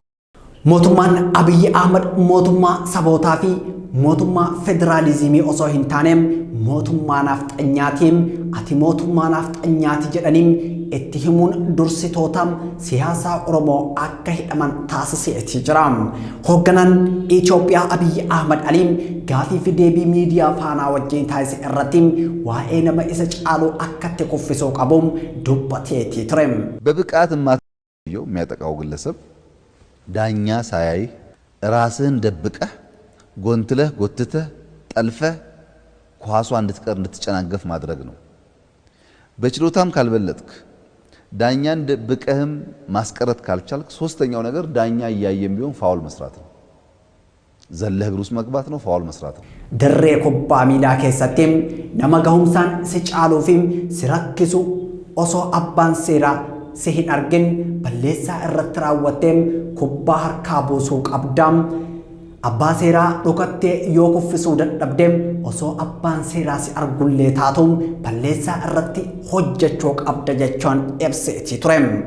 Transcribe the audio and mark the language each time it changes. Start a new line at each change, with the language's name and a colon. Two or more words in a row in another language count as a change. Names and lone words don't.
Oromo: Mootummaan Abiyyi Ahmad mootummaa sabootaa fi mootummaa federaalizimii osoo hin taaneem mootummaa nafxanyaatiin ati mootummaa nafxanyaati jedhaniin itti himuun dursitootaan siyaasaa Oromoo akka hidhaman taasiseeti jira. Hoogganaan Itoophiyaa Abiyyi Ahmad Aliim gaafii fi deebii miidiyaa faanaa wajjin taasise irratti waa'ee nama isa caaluu akka itti kuffisuu qabuun dubbateeti ture.
Amharic: በብቃት ማተየው የሚያጠቃው ግለሰብ ዳኛ ሳያይ ራስህን ደብቀህ ጎንትለህ ጎትተህ ጠልፈህ ኳሷ እንድትቀር እንድትጨናገፍ ማድረግ ነው። በችሎታም ካልበለጥክ ዳኛን ደብቀህም ማስቀረት ካልቻልክ ሶስተኛው ነገር ዳኛ እያየም ቢሆን ፋውል መስራት ነው። ዘለህ እግር ውስጥ መግባት ነው፣ ፋውል መስራት ነው።
Oromo: dirree kubbaa miilaa keessattiin nama gahumsaan si caaluufim si rakkisu osoo abbaan seeraa si hin argin balleessaa irratti raawwatteem kubbaa harkaa buusuu qabdaam. Abbaa seeraa dhukattee yoo kuffisuu dadhabdeem osoo abbaan seeraa si argullee taatuun balleessaa irratti hojjechuu qabda jechuun ibseeti ture.